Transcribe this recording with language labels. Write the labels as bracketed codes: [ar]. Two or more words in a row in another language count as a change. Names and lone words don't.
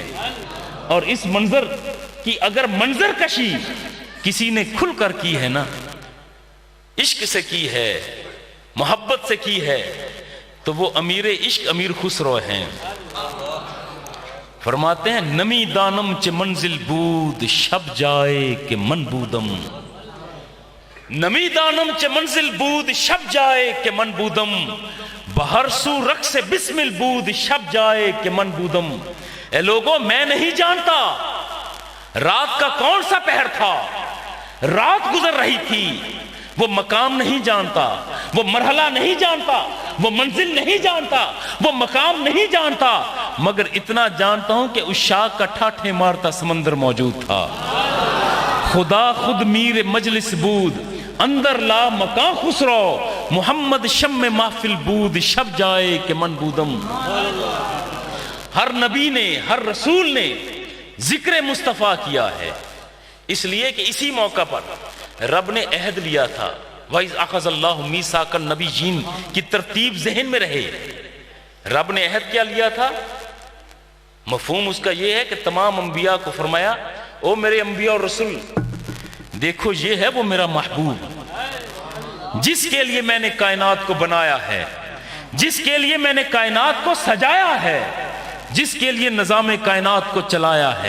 [ur] اور اس منظر کی اگر منظر کشی کسی نے کھل کر کی ہے نا، عشق سے کی ہے، محبت سے کی ہے، تو وہ امیر عشق امیر خسرو ہیں۔ فرماتے ہیں [fa] نمی دانم چ منزل بود شب جائے کہ من بودم، نمی دانم چ منزل بود شب جائے کہ من بودم، بہر سو رقص بسمل بود شب جائے کہ من بودم۔ [ur] اے لوگوں میں نہیں جانتا رات کا کون سا پہر تھا، رات گزر رہی تھی، وہ مقام نہیں جانتا، وہ مرحلہ نہیں جانتا، وہ منزل نہیں جانتا، وہ مقام نہیں جانتا، مگر اتنا جانتا ہوں کہ اس شاخ کا ٹھاٹھے مارتا سمندر موجود تھا۔ [fa] خدا خود میر مجلس بود اندر لا مکان خسرو، محمد شم محفل بود شب جائے کہ من بودم۔ [ur] ہر نبی نے، ہر رسول نے ذکر مصطفیٰ کیا ہے، اس لیے کہ اسی موقع پر رب نے عہد لیا تھا، [ar] وَإِذْ أَخَذَ اللَّهُ مِيثَاقَ النَّبِيِّينَ [ur] کی ترتیب ذہن میں رہے۔ رب نے عہد کیا لیا تھا؟ مفہوم اس کا یہ ہے کہ تمام انبیاء کو فرمایا او میرے انبیاء اور رسول دیکھو یہ ہے وہ میرا محبوب جس کے لیے میں نے کائنات کو بنایا ہے، جس کے لیے میں نے کائنات کو سجایا ہے، جس کے لیے نظام کائنات کو چلایا ہے۔